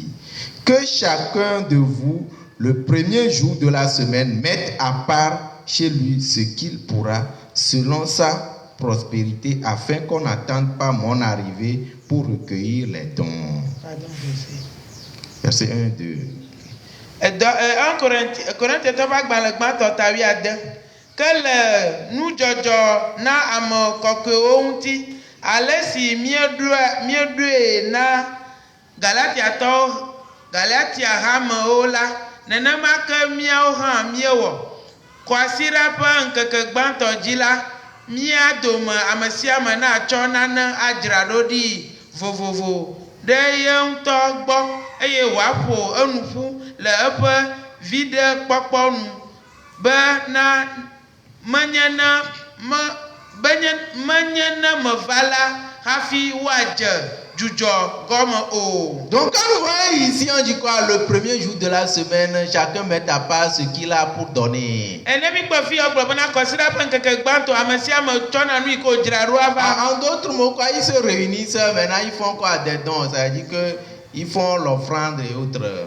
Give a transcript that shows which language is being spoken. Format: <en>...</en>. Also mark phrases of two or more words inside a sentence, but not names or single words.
<fr>Que chacun de vous, le premier jour de la semaine, mette à part chez lui ce qu'il pourra, selon sa prospérité, afin qu'on n'attende pas mon arrivée pour recueillir les dons. Verset 1 et 2.</fr> <ee>1 Corinthiens</ee> <fr>que nous</fr> <ee>jojo na ame kɔkɔewo ŋuti ale si míeɖoe na Galatia hamewo la, nenema ke míawo hã míewɔ. Kɔasiɖa ƒe ŋkeke gbãtɔ dzi la, mía dome ame sia ame natsɔ nane adzra ɖo ɖi vovovo ɖe ye ŋutɔ gbɔ, eye wòaƒo enu ƒu le eƒe viɖekpɔkpɔ nu, be na menye ne meva la hafi woadze dzudzɔ gɔme o.</ee> <fr>Donc quand vous voyez ici, on dit quoi? Le premier jour de la semaine, chacun met à part ce qu'il a pour donner. En d'autres mots, quoi, ils se réunissent, maintenant ils font quoi? Des dons, ça veut dire que ils font l'offrande et autres.</fr>